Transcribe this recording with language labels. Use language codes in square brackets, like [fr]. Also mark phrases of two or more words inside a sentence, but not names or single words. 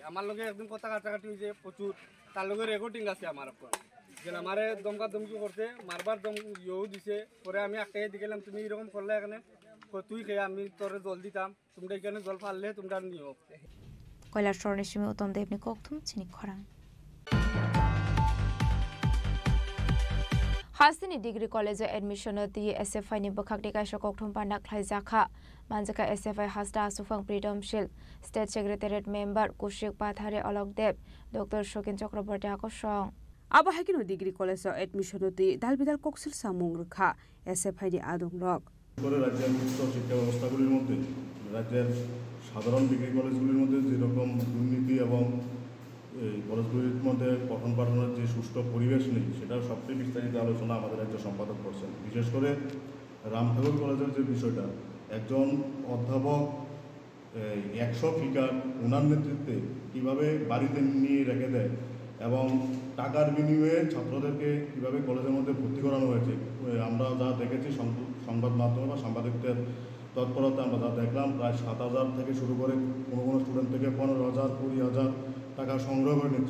[bn] আমার লগে একদিন কথা কাটাকাটি হয়েছে প্রচুর, তার লগে রেকর্ডিং আছে আমার উপর, যে আমারে দমকা দমকি করতে, মারবার দম ইয়েও দিছে। পরে আমি একটাই দিলাম, তুমি এরকম করলে এখানে তুই খেয়ে আমি তোরে জল দিতাম, তোমরা এখানে জল ফাললে তোমরা নিও। [trp] কৈলাসর নিশিমে উত্তম দেবনি ককথুম চিনি খরাং हासिनी [en] degree college admission [trp] दिए एसएफआई नि बखाकनि काइसा ककथुम पाना ख्लाइजाखा मानजाका एसएफआई हासदा सुफां फ्रीडमशील [en] state secretariat member [trp] कुशिक पाथारे अलकदेव डॉक्टर शकिन चक्रवर्ती आकर्षण आबा हाकिनो [en] degree college admission [trp] दिए दालबिदाल कक्सिल सामुं रखा एसएफआई नि आदंलक [bn] করে রাজ্যের উচ্চ শিক্ষা ব্যবস্থাগুলির মধ্যে রাজ্যের সাধারণ ডিগ্রি কলেজগুলির মধ্যে যেরকম দুর্নীতি এবং এই কলেজগুলির মধ্যে পঠন পাঠনের যে সুষ্ঠু পরিবেশ নেই, সেটার সবচেয়ে বিস্তারিত আলোচনা আমাদের রাজ্য সম্পাদক করছেন। বিশেষ করে রামঠাকুর কলেজের যে বিষয়টা, একজন অধ্যাপক 100 ফিগার ওনার নেতৃত্বে কীভাবে বাড়িতে নিয়ে রেখে দেয় এবং টাকার বিনিময়ে ছাত্রদেরকে কীভাবে কলেজের মধ্যে ভর্তি করানো হয়েছে, আমরা যা দেখেছি সংবাদ মাধ্যমে বা সাংবাদিকদের তৎপরতা আমরা যা দেখলাম, প্রায় 7,000 থেকে শুরু করে কোনো স্টুডেন্ট থেকে 15,000 20,000 টাকা সংগ্রহ করে নিচ্ছে।